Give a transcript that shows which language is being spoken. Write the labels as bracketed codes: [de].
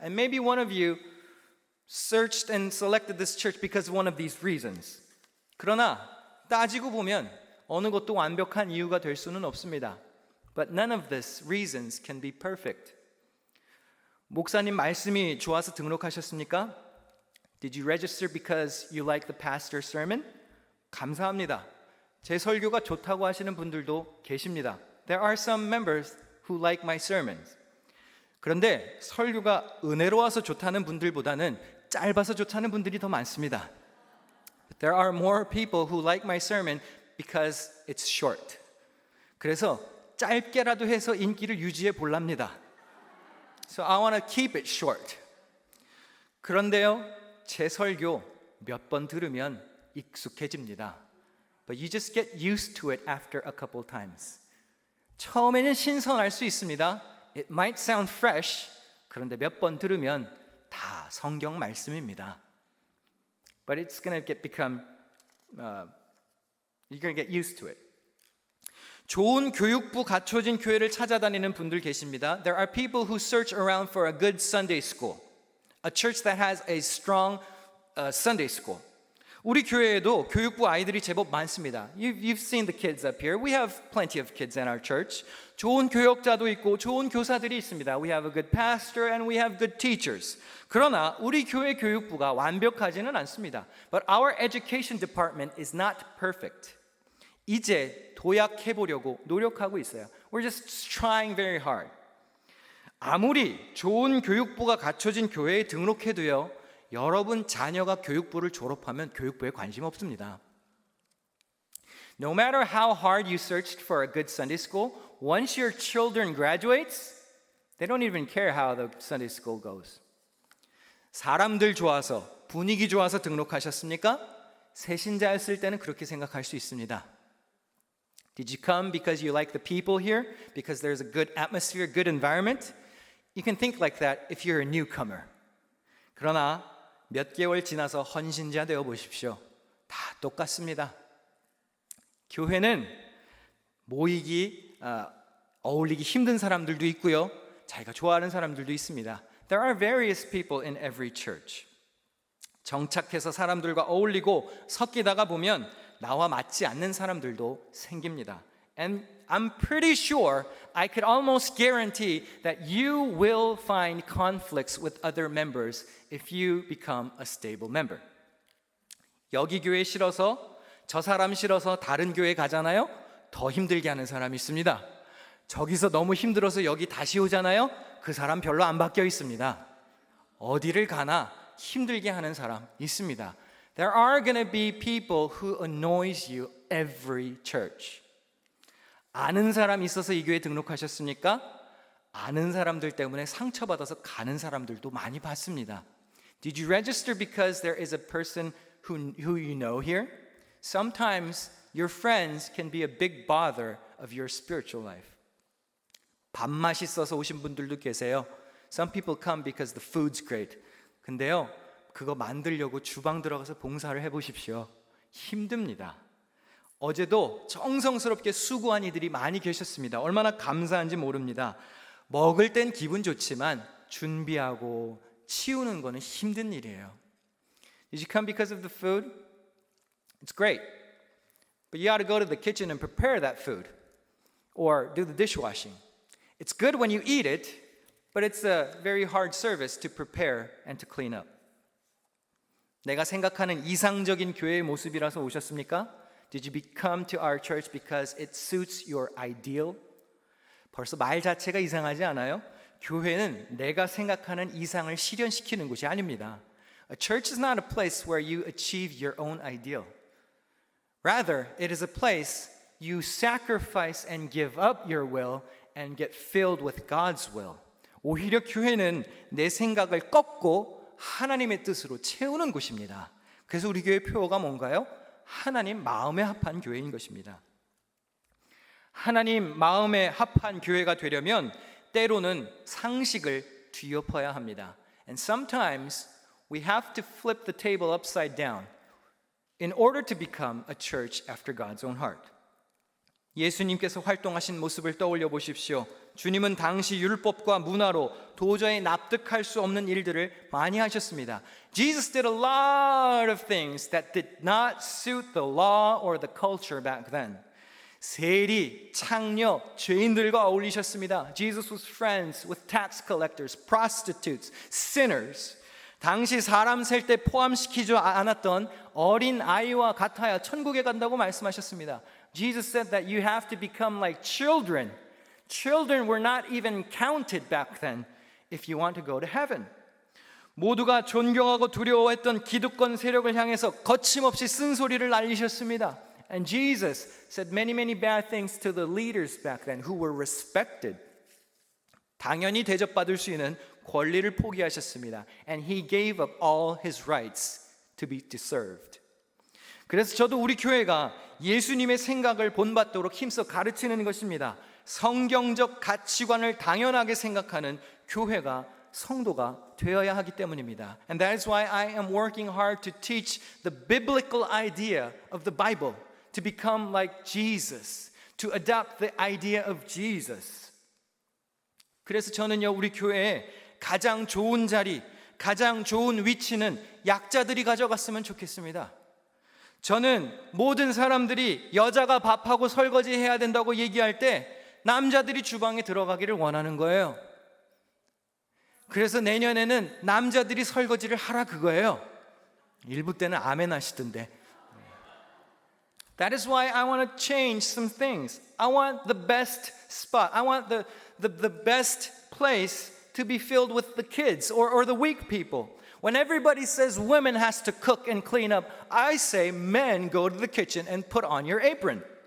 [en] And maybe one of you searched and selected this church because of one of these reasons. [ko] 그러나 따지고 보면 어느 것도 완벽한 이유가 될 수는 없습니다. [en] But none of these reasons can be perfect. [ko] 목사님 말씀이 좋아서 등록하셨습니까? [en] Did you register because you like the pastor's sermon? [ko] 감사합니다. 제 설교가 좋다고 하시는 분들도 계십니다. [en] There are some members who like my sermons. [ko] 그런데 설교가 은혜로워서 좋다는 분들보다는 짧아서 좋다는 분들이 더 많습니다. [en] But there are more people who like my sermon because it's short. [ko] 그래서 짧게라도 해서 인기를 유지해 볼랍니다. [en] So I want to keep it short. [ko] 그런데요, 제 설교 몇 번 들으면 익숙해집니다. [en] But you just get used to it after a couple times. [ko] 처음에는 신선할 수 있습니다. [en] It might sound fresh. [ko] 그런데 몇 번 들으면 다 성경 말씀입니다. [en] But it's going to you're going to get used to it. [ko] 좋은 교육부 갖춰진 교회를 찾아다니는 분들 계십니다. [en] There are people who search around for a good Sunday school. A church that has a strong Sunday school. [ko] 우리 교회에도 교육부 아이들이 제법 많습니다. [en] You've seen the kids up here. We have plenty of kids in our church. [ko] 좋은 교역자도 있고 좋은 교사들이 있습니다. [en] We have a good pastor and we have good teachers. [ko] 그러나 우리 교회 교육부가 완벽하지는 않습니다. [en] But our education department is not perfect. [ko] 이제 도약해 보려고 노력하고 있어요. [en] We're just trying very hard. [ko] 아무리 좋은 교육부가 갖춰진 교회에 등록해도요. 여러분 자녀가 교육부를 졸업하면 교육부에 관심 없습니다. [en] No matter how hard you searched for a good Sunday school, once your children graduates, they don't even care how the Sunday school goes. [ko] 사람들 좋아서, 분위기 좋아서 등록하셨습니까? 새신자였을 때는 그렇게 생각할 수 있습니다. [en] Did you come because you like the people here? Because there's a good atmosphere, good environment? You can think like that if you're a newcomer. [ko] 그러나 몇 개월 지나서 헌신자 되어 보십시오. 다 똑같습니다. 교회는 모이기, 어울리기 힘든 사람들도 있고요. 자기가 좋아하는 사람들도 있습니다. [en] There are various people in every church. [ko] 정착해서 사람들과 어울리고 섞이다가 보면 나와 맞지 않는 사람들도 생깁니다. [en] And I'm pretty sure, I could almost guarantee that you will find conflicts with other members if you become a stable member. [ko] 여기 교회 싫어서 저 사람 싫어서 다른 교회 가잖아요. 더 힘들게 하는 사람이 있습니다. 저기서 너무 힘들어서 여기 다시 오잖아요. 그 사람 별로 안 바뀌어 있습니다. 어디를 가나 힘들게 하는 사람 있습니다. [en] There are going to be people who annoys you every church. [ko] 아는 사람 있어서 이 교회에 등록하셨습니까? 아는 사람들 때문에 상처받아서 가는 사람들도 많이 봤습니다. [en] Did you register because there is a person who you know here? Sometimes your friends can be a big bother of your spiritual life. [ko] 밥맛이 있어서 오신 분들도 계세요. [en] Some people come because the food's great. [ko] 근데요, 그거 만들려고 주방 들어가서 봉사를 해보십시오. 힘듭니다. 어제도 정성스럽게 수고한 이들이 많이 계셨습니다. 얼마나 감사한지 모릅니다. 먹을 땐 기분 좋지만 준비하고 치우는 거는 힘든 일이에요. [en] Did you come because of the food? It's great. But you ought to go to the kitchen and prepare that food or do the dishwashing. It's good when you eat it, but it's a very hard service to prepare and to clean up. [ko] 내가 생각하는 이상적인 교회의 모습이라서 오셨습니까? [en] Did you come to our church because it suits your ideal? [ko] 벌써 말 자체가 이상하지 않아요? 교회는 내가 생각하는 이상을 실현시키는 곳이 아닙니다. [en] A church is not a place where you achieve your own ideal. Rather, it is a place you sacrifice and give up your will and get filled with God's will. [ko] 오히려 교회는 내 생각을 꺾고 하나님의 뜻으로 채우는 곳입니다. 그래서 우리 교회 표어가 뭔가요? 하나님 마음에 합한 교회인 것입니다. 하나님 마음에 합한 교회가 되려면 때로는 상식을 뒤엎어야 합니다. [en] And sometimes we have to flip the table upside down in order to become a church after God's own heart. [ko] 예수님께서 활동하신 모습을 떠올려 보십시오. 주님은 당시 율법과 문화로 도저히 납득할 수 없는 일들을 많이 하셨습니다. [en] Jesus did a lot of things that did not suit the law or the culture back then. [ko] 세리, 창녀, 죄인들과 어울리셨습니다. [en] Jesus was friends with tax collectors, prostitutes, sinners. [ko] 당시 사람 셀 때 포함시키지 않았던 어린 아이와 같아야 천국에 간다고 말씀하셨습니다. [en] Jesus said that you have to become like children. Children were not even counted back then if you want to go to heaven. [ko] 모두가 존경하고 두려워했던 기득권 세력을 향해서 거침없이 쓴소리를 날리셨습니다. [en] And Jesus said many bad things to the leaders back then who were respected. [ko] 당연히 대접받을 수 있는 권리를 포기하셨습니다. [en] And he gave up all his rights to be served. [ko] 그래서 저도 우리 교회가 예수님의 생각을 본받도록 힘써 가르치는 것입니다. 성경적 가치관을 당연하게 생각하는 교회가 성도가 되어야 하기 때문입니다. [en] And that is why I am working hard to teach the biblical idea of the Bible, to become like Jesus, to adopt the idea of Jesus. [ko] 그래서 저는요, 우리 교회에 가장 좋은 자리, 가장 좋은 위치는 약자들이 가져갔으면 좋겠습니다. 저는 모든 사람들이 여자가 밥하고 설거지 해야 된다고 얘기할 때 남자들이 주방에 들어가기를 원하는 거예요. 그래서 내년에는 남자들이 설거지를 하라 그거예요. 일부 때는 아멘 하시던데. [en] That is why I want to change some things. I want the best spot. I want the best place to be filled with the kids or the weak people. When everybody says women has to cook and clean up, I say men go to the kitchen and put on your apron.